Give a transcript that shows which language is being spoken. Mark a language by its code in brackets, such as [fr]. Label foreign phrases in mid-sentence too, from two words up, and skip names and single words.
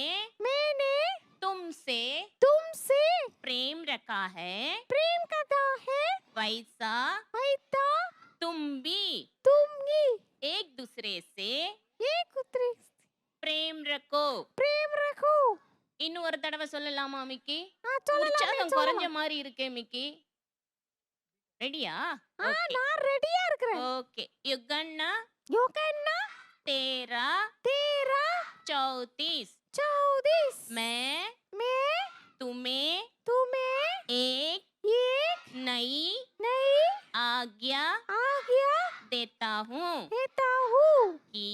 [hi] मैंने तुमसे तुमसे प्रेम रखा है प्रेम करता है वैसा ऐसा तुम भी तुम ही एक दूसरे से एक दूसरे से प्रेम रखो प्रेम रखो. [ta] இன்னும் ஒரு தடவை சொல்லலாமா மிக்கி சொல்லலாமே, உற்சாகம் சொல்லலாம். குறைஞ்ச மாதிரி இருக்கே மிக்கி ரெடியா நான் ரெடியா இருக்கிறேன். ஓகே யுகன்னா யுகன்னா [hi] तेरा तेरा 34 34 मैं तुम्हें तुम्हें एक एक नई नई आज्ञा आज्ञा देता हूँ देता हूँ कि